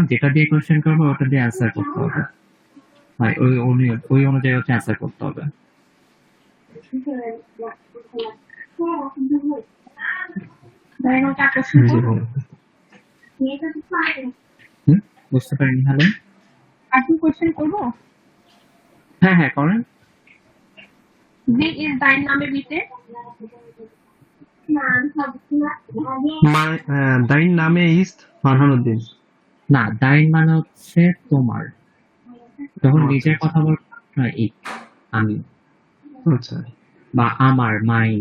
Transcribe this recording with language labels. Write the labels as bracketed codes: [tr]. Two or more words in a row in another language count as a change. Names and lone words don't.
[bn] যেটা দিয়ে কোশ্চেন করবো ওটা দিয়ে অ্যান্সার করতে হবে। হয় ওই অনুযায়ী হচ্ছে অ্যান্সার করতে হবে। Then ওটা কোশ্চেন করব। বুঝতে পারিনি। হ্যালো। আপনি কোশ্চেন করব। হ্যাঁ হ্যাঁ, করেন। [de] Wie ist dein Name bitte? Dein Name ist ফারহানুদ্দিন। [bn] না, দাইন মানে হচ্ছে তোমার, যখন নিজের কথা বল, আমি, আচ্ছা বা আমার, মাইন।